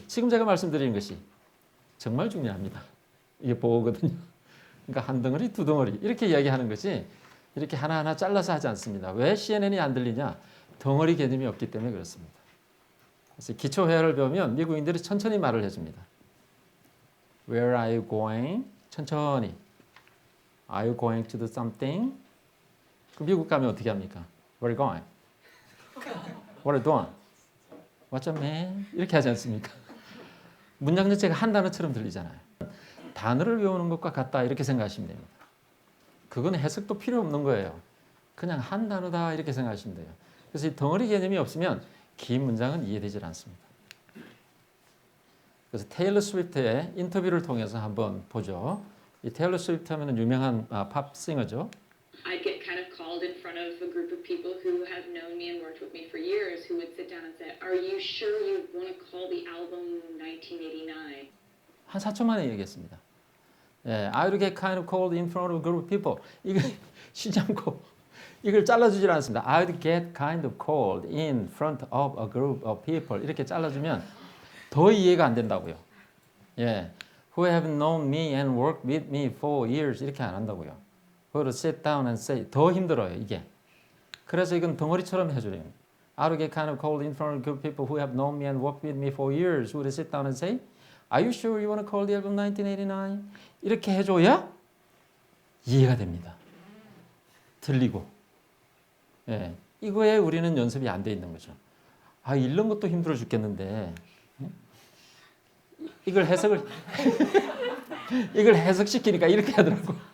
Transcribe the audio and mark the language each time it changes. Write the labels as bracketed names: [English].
[Korean] 지금 제가 말씀드리는 것이 정말 중요합니다. 이게 보어거든요. 그러니까 한 덩어리, 두 덩어리 이렇게 이야기하는 것이 이렇게 하나하나 잘라서 하지 않습니다. 왜 CNN이 안 들리냐? 덩어리 개념이 없기 때문에 그렇습니다. 그래서 기초 회화를 배우면 미국인들이 천천히 말을 해줍니다. [English] Where are you going? [Korean] 천천히. [English] Are you going to do something? [Korean] 그 미국 가면 어떻게 합니까? [English] Where are you going? What are you doing? What's up, man? [Korean] 이렇게 하지 않습니까? 문장 자체가 한 단어처럼 들리잖아요. 단어를 외우는 것과 같다 이렇게 생각하시면 됩니다. 그건 해석도 필요 없는 거예요. 그냥 한 단어다 이렇게 생각하시면 돼요. 그래서 이 덩어리 개념이 없으면 긴 문장은 이해되질 않습니다. 그래서 테일러 스위프트의 인터뷰를 통해서 한번 보죠. 이 테일러 스위프트 하면 유명한 팝 싱어죠. [English] I'd get kind of called in front of a group of people who have known me and worked with me for years who would sit down and say, "Are you sure you want to call the album 1989?" [Korean] 한 4초 만에 얘기했습니다. [English] 예, I would get kind of cold in front of a group of people. [Korean] 이거 쉬지 않고 이걸 잘라주질 않습니다. [English] I would get kind of cold in front of a group of people. [Korean] 이렇게 잘라주면 더 이해가 안 된다고요. [English] 예, who have known me and worked with me for years. [Korean] 이렇게 안 한다고요. [English] Who to sit down and say. [Korean] 더 힘들어요, 이게. 그래서 이건 덩어리처럼 해주래요. [English] I would get kind of cold in front of a group of people who have known me and worked with me for years. Who to sit down and say. Are you sure you want to call the album 1989? [Korean] 이렇게 해줘야 이해가 됩니다. 들리고. 예, 이거에 우리는 연습이 안 돼 있는 거죠. 아, 읽는 것도 힘들어 죽겠는데 이걸 해석시키니까 이렇게 하더라고.